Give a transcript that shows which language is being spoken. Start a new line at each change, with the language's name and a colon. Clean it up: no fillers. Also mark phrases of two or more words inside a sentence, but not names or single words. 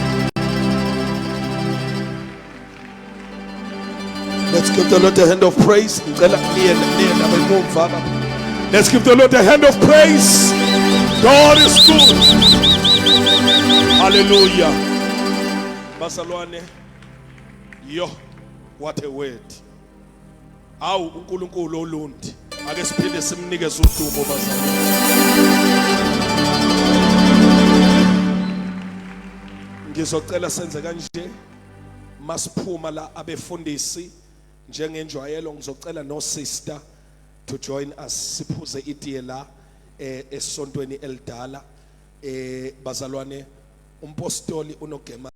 English: Let's give the Lord a hand of praise. Let's give the Lord a hand of praise. God is good. Hallelujah. Basalwane. Yo, what a word.
Zulu: Awu uNkulunkulu olundi. Ake siphinde simnikeze udumo bazalwane. Ngizocela senze kanje. Masiphuma la abefundisi njengenjwayelo ngizocela no
English: sister to join us
Zulu: siphuze itiye la esontweni elidala bazalwane umpostoli unogema